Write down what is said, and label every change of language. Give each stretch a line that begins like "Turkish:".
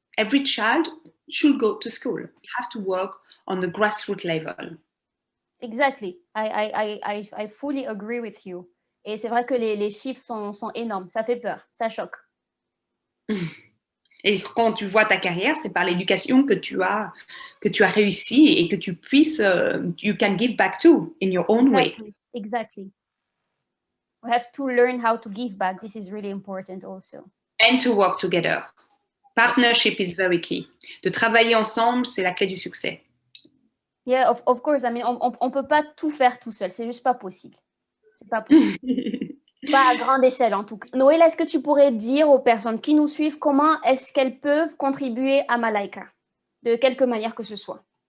English: Every child should go to school. You have to work on the grassroots level. Exactly. I fully agree with you.
French: Et c'est vrai que les chiffres sont énormes. Ça fait peur. Ça choque. Et quand tu vois ta carrière, c'est par l'éducation que tu as réussi et que tu puisses,
English: you can give back to in your own way. Exactly. We have to learn how to give back. This is really important also. And to work together. Partnership is very key.
French: De travailler ensemble, c'est la clé du succès.
English: Yeah, of course. I mean,
French: on peut pas tout faire tout seul. C'est juste pas possible. C'est pas possible. Pas à grande échelle, en tout cas. Noël, est-ce que tu pourrais dire aux personnes qui nous suivent comment est-ce qu'elles peuvent contribuer à Malaika, de quelque manière que ce soit?